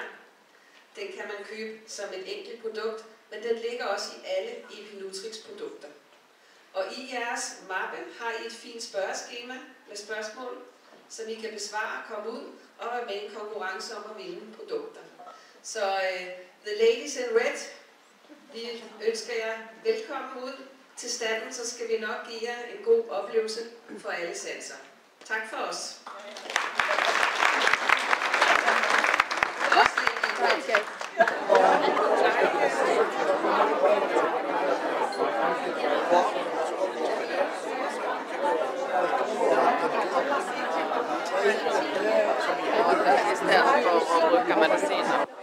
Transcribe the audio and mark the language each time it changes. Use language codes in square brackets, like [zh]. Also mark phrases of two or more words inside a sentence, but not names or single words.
[da] Den kan man købe som et enkelt produkt, men den ligger også i alle Epinutrix-produkter. Og i jeres mappe har I et fint spørgeskema med spørgsmål, som I kan besvare, komme ud og være med i en konkurrence om at vinde produkter. [en] Så the ladies in red, [da] vi ønsker jer velkommen ud til standen, så skal vi nok give jer en god oplevelse for alle sanser. Tak for os. Okay. [sv] Istället för att bruka mediciner.